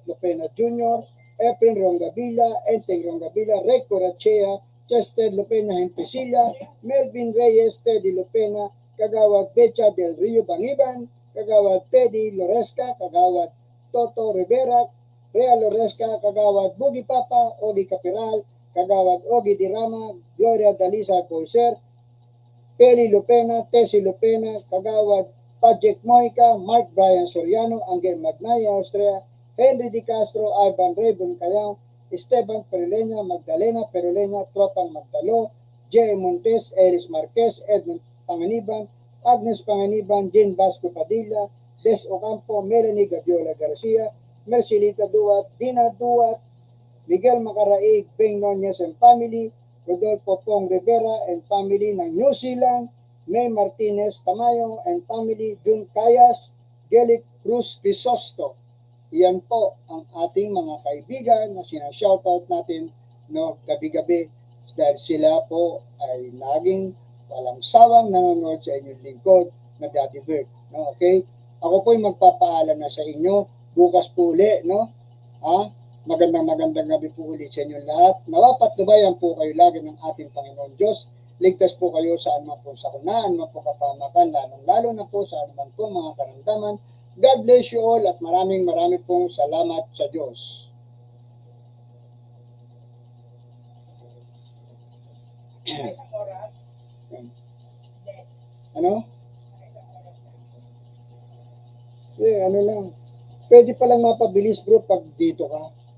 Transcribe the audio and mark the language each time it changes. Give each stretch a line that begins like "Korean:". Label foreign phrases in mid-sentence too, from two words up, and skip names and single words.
Filipino: Lopena Jr., Efren Rongabila, Enteng Rongabila, Ray Corachea, Chester Lopena Hempesilla, Melvin Reyes, Teddy Lopena, Kagawad Becha del Rio Bangiban, Kagawad Teddy Loresca, Kagawad Toto Rivera, Rea Loresca, Kagawad Bugi Papa, Ogi Capiral, Kagawad Ogi Dirama, Gloria Dalisa Poiser, Peli Lopena, Tessie Lopena, Kagawad Pajek Moica, Mark Brian Soriano, Angel Magnaya, Austria, Henry Di Castro, Ivan Raybon Cayao, Esteban Perolena, Magdalena Perolena, Tropan Magdalo, J. Montes, Eris Marquez, Edmund Panganiban, Agnes Panganiban, Jean Vasco Padilla, Des Ocampo, Melanie Gaviola Garcia, Mercilita Duat, Dina Duat, Miguel Macaraig, Beng Nunez
English: and family,
Filipino: Rodolfo Pong Rivera
English: and family
Filipino: ng New Zealand, May Martinez Tamayo
English: and family,
Filipino: Jun Cayas, Gelic Cruz Crisosto. Yan po ang ating mga kaibigan na sinashoutout natin gabi-gabi dahil sila po ay laging walang sawang nanonood sa inyong lingkod na Daddy Bird. No? Okay? Ako po ay magpapaalam na sa inyo. Bukas po uli, no? Magandang gabi po ulit sa inyong lahat. Nawapat nabayan po kayo lagi ng ating Panginoon Diyos. Ligtas po kayo sa anuman po sakuna, anuman po kapamakan, lalong-lalo na po sa anuman po mga karamdaman.
English: God bless you all
Filipino: at maraming pong salamat sa Diyos. Ano? Ano lang. Pwede palang mapabilis bro pag dito ka.